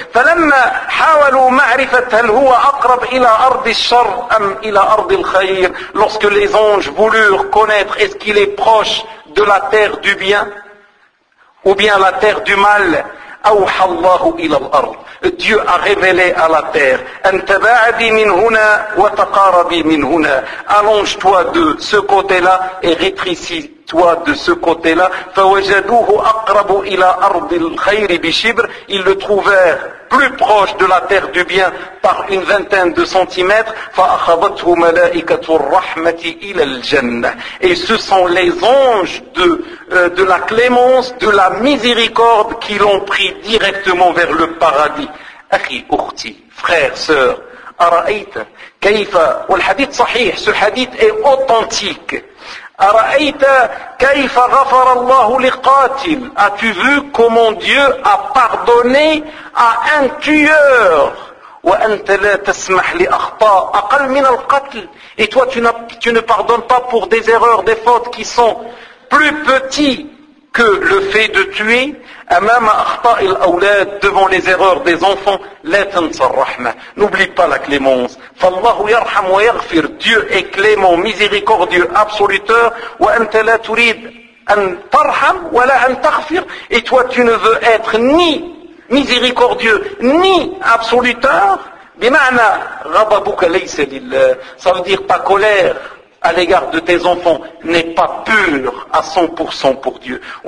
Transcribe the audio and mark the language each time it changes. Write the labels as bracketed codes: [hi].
[ar] فَلَمَّا حَاوَلُوا مَعْرِفَةَ هَلْ هُوَ أَقْرَبُ إِلَى أَرْضِ الشَّرِّ أَمْ إِلَى أَرْضِ الْخَيْرِ. [fr] Lorsque les anges voulurent connaître est-ce qu'il est proche de la terre du bien ou bien la terre du mal, [ar] أَوْحَى اللَّهُ إِلَى الْأَرْضِ. [fr] Dieu a révélé à la terre, [ar] أَنْ تَبَاعَدِي مِنْ هُنَا وَتَقَارَبِي مِنْ هُنَا. [fr] Allonge-toi de ce côté-là et rétrécis toi de ce côté-là. [ar] فَوَجَدُوهُ أَقْرَبُ إِلَى أَرْضِ الْخَيْرِ بِشِبْرِ. [fr] Ils le trouvèrent plus proche de la terre du bien par une vingtaine de centimètres. [ar] فَأَخَذَتْهُ مَلَائِكَةُ الرَّحْمَةِ إِلَى الْجَنَّةِ. [fr] Et ce sont les anges de la clémence, de la miséricorde qui l'ont pris directement vers le paradis. [ar] أخي أختي, [fr] frère, sœur, [ar] أَرَأَيْتَ كَيْفَ. والحديث صحيح, [fr] ce hadith est authentique. [ar] أرأيت كيف غفر الله لقاتل. [fr] As-tu vu comment Dieu a pardonné à un tueur. [ar] وأنت لا تسمح لأخطاء أقل من القتل. [fr] Et toi tu ne pardonnes pas pour des erreurs, des fautes qui sont plus petites que le fait de tuer, [ar] amama akhta il awlad, [fr] devant les erreurs des enfants, [ar] la tansa rahma. [fr] N'oublie pas la clémence. [ar] Fallahu yarham wa yaghfir, [fr] Dieu est clément, miséricordieux, absoluteur, [ar] wa anta la turid an tarham wa la an taghfir, [fr] et toi tu ne veux être ni miséricordieux, ni absoluteur, [ar] bima'na ghadabuka laysa lillah, [fr] ça veut dire ta colère à l'égard de tes enfants n'est pas pur à 100% pour Dieu.